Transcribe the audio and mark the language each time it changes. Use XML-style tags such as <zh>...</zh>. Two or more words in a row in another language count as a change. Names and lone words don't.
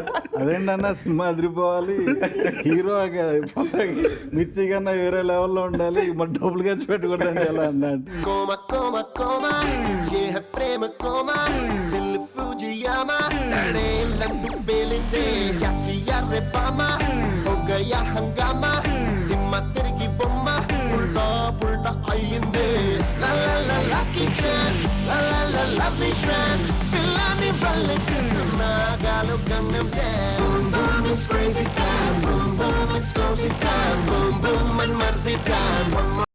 <te>అదేంటన్నా సినిమా అదిరిపోవాలి, హీరో మిర్చి కన్నా వేరే లెవెల్లో ఉండాలి, మరి డబ్బులు ఖర్చు పెట్టకూడదు ఎలా అన్నాడు. కోమ కోమ కోమ ఏ ప్రేమ కోమ దిల్ ఫూజియామా తనేలంటూ పేలిందే యాకి యారే బామా ఓ గయా హంగామా దిమ్మ తిరిగి అయ్యిందే</te> <en>la la la lucky chance la la la lovely trance</en> <te>పిల్లని వల్ల చేస్తున్నా గాలు గంగం డాన్స్</te> <en>boom boom it's crazy time boom boom it's cozy time boom boom and mercy time</en>